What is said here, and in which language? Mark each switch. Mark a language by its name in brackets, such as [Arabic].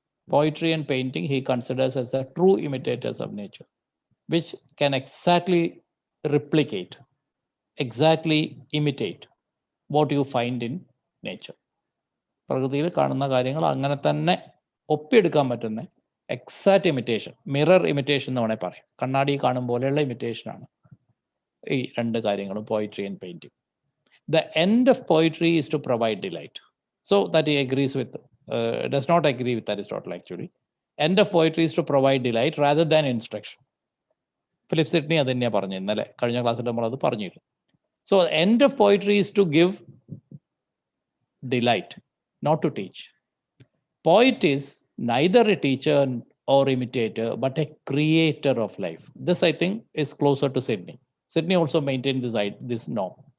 [English] Poetry and painting he considers as the true imitators of nature, which can exactly replicate, exactly imitate what you find in nature. [Malayalam] പ്രകൃതിയിൽ കാണുന്ന കാര്യങ്ങൾ അങ്ങനെ തന്നെ ഒപ്പിയെടുക്കാൻ പറ്റുന്ന, exact imitation, mirror imitation എന്ന് വേണേൽ പറയാം. കണ്ണാടി കാണും പോലെയുള്ള ഇമിറ്റേഷനാണ് ഈ രണ്ട് കാര്യങ്ങളും, poetry and painting. [English] The end of poetry is to provide delight. So that he agrees with, does not agree with Aristotle actually. End of poetry is to provide delight rather than instruction. [Malayalam] Philip Sydney അത് തന്നെയാണ് പറഞ്ഞു, ഇന്നലെ കഴിഞ്ഞ ക്ലാസ്സിൽ നമ്മൾ അത് പറഞ്ഞിരുന്നു. [English] So end of poetry is to give delight, not to teach. Poet is neither a teacher or imitator, but a creator of life. This I think is closer to Sidney. Sidney also maintained this norm.